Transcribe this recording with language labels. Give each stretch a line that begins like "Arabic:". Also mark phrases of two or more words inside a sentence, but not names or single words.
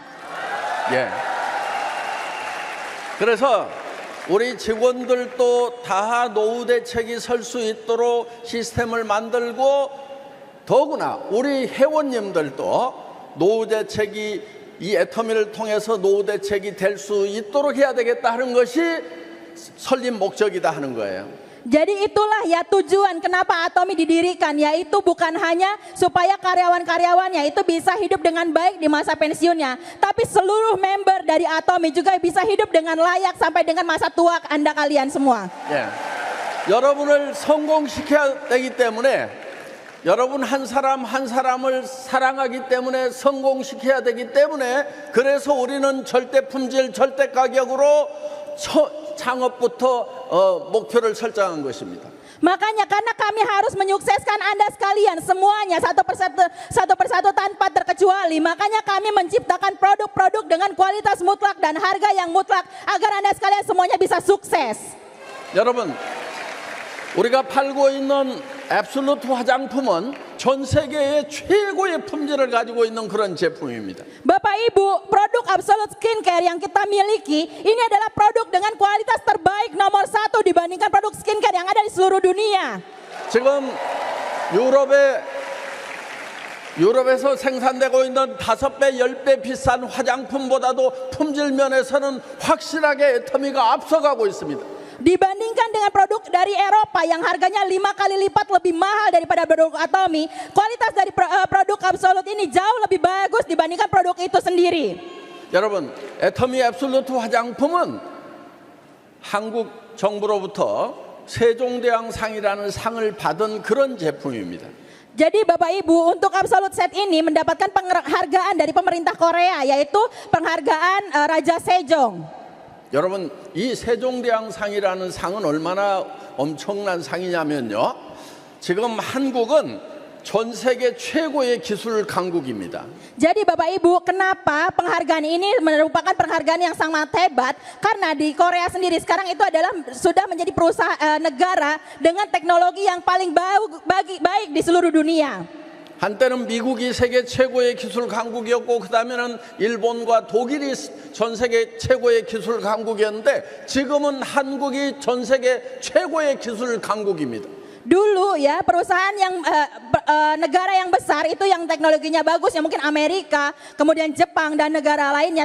Korean: 예. 그래서 우리 직원들도 다 노후 대책이 설 수 있도록 시스템을 만들고 더구나 우리 회원님들도 노후 대책이 이 애터미를 통해서 노후 대책이 될 수 있도록 해야 되겠다 하는 것이 설립 목적이다 하는 거예요.
Indonesian: Jadi itulah ya tujuan kenapa Atomi didirikan, yaitu bukan hanya supaya karyawan-karyawannya itu bisa hidup dengan baik di masa pensiunnya, tapi seluruh member dari Atomi juga bisa hidup dengan layak sampai dengan masa tua Anda kalian semua.
Korean: 예. 여러분을 성공시켜야 되기 때문에 여러분 한 사람 한 사람을 사랑하기 때문에 성공시켜야 되기 때문에 그래서 우리는 절대 품질 절대 가격으로 창업부터 목표를 설정한 것입니다.
Indonesian: Makanya karena kami harus menyukseskan Anda sekalian semuanya satu persatu tanpa terkecuali. Makanya kami menciptakan produk-produk dengan kualitas mutlak dan harga yang mutlak agar Anda sekalian semuanya bisa sukses.
Korean: 여러분 우리가 팔고 있는 앱솔루트 화장품은 전 세계의 최고의 품질을 가지고 있는 그런 제품입니다.
Indonesian: Bapak Ibu, produk Absolute Skincare yang kita miliki ini adalah produk dengan kualitas terbaik nomor 1 dibandingkan produk skincare yang ada di seluruh dunia.
Korean: 지금 유럽에서 생산되고 있는 5배, 10배 비싼 화장품보다도 품질 면에서는 확실하게 애터미가 앞서가고 있습니다.
Indonesian: Dibandingkan dengan produk dari Eropa yang harganya 5 kali lipat lebih mahal daripada produk Atomi, kualitas dari produk Absolute ini jauh lebih bagus dibandingkan produk itu sendiri.
Korean: 여러분, 애터미 앱솔루트 화장품은 한국 정부로부터 세종대왕상이라는 상을 받은 그런 제품입니다.
Indonesian: Jadi Bapak Ibu untuk Absolute Set ini mendapatkan penghargaan dari pemerintah Korea yaitu penghargaan Raja Sejong.
Korean: 여러분 이 세종대왕상이라는 상은 얼마나 엄청난 상이냐면요. 지금 한국은 전 세계 최고의 기술 강국입니다.
Indonesian: Jadi Bapak Ibu, kenapa penghargaan ini merupakan penghargaan yang sangat hebat? Karena di Korea sendiri sekarang itu adalah sudah menjadi perusahaan negara dengan teknologi yang paling baik di seluruh dunia.
Korean: 한때는 미국이 세계 최고의 기술 강국이었고 그 다음에는 일본과 독일이 전 세계 최고의 기술 강국이었는데 지금은 한국이 전 세계 최고의 기술 강국입니다.
Indonesian: Dulu ya perusahaan yang negara yang besar itu yang teknologinya bagus ya mungkin Amerika, kemudian Jepang dan negara lainnya.